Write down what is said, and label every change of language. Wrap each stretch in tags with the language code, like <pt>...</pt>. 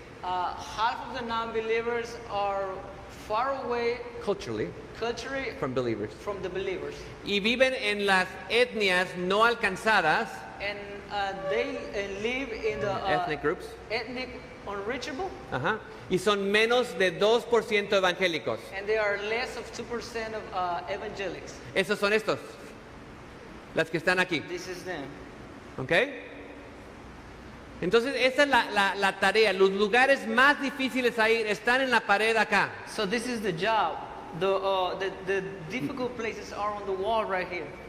<en>Half of the non-believers are far away Culturally, culturally from believers. from the believers.</en> <es>Y viven en las etnias no alcanzadas,</es> <en>And they live in the ethnic groups, ethnic unreachable,</en> <es>ajá, y son menos de 2% evangélicos.</es> <en>and they are less of 2% of evangelics.</en> <es>Esos son estos, las que están aquí,</es> <en>This is them. ¿ok?</en> <es>Entonces, esa es la tarea. Los lugares más difíciles a ir están en la pared acá.</es> <en>So this is the job. The difficult places are on the wall right here.</en>